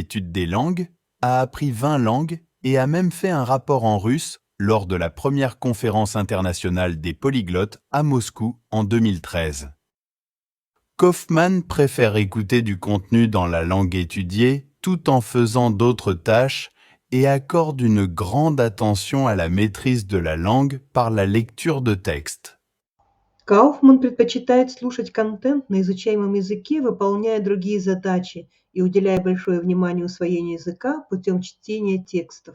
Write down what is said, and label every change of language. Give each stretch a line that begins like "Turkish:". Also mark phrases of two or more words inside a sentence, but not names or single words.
French: l'étude des langues, a appris 20 langues et a même fait un rapport en russe lors de la première conférence internationale des polyglottes à Moscou en 2013. Kaufman préfère écouter du contenu dans la langue étudiée tout en faisant d'autres tâches et accorde une grande attention à la maîtrise de la langue par la lecture de textes.
Russian: Кауфман предпочитает слушать контент на изучаемом языке, выполняя другие задачи и уделяя большое внимание усвоению языка путем чтения текстов.